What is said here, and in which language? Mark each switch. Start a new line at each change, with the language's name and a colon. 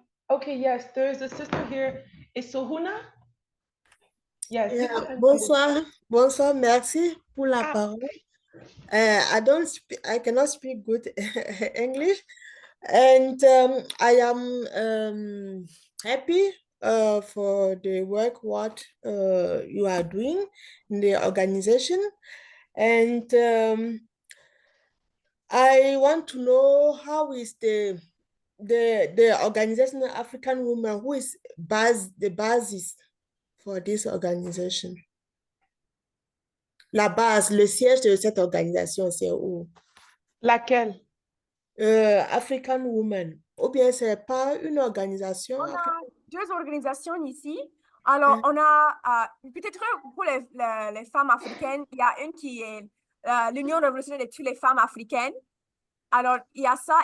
English: Okay, yes, there's a sister here. Is Sohuna? Yes.
French: Yeah, bonsoir, bonsoir, merci pour la parole.
English: I cannot speak good English, and I am happy for the work what you are doing in the organization, and I want to know how is the organization of African Women, who is the basis for this organization.
French: La base, le siège de cette organisation, c'est où? Laquelle?
English: African Women.
French: Ou bien c'est pas une organisation? On a deux organisations ici. Alors, on a peut-être pour les femmes africaines, il y a une qui est l'Union révolutionnaire de toutes les femmes africaines. Alors, il y a ça.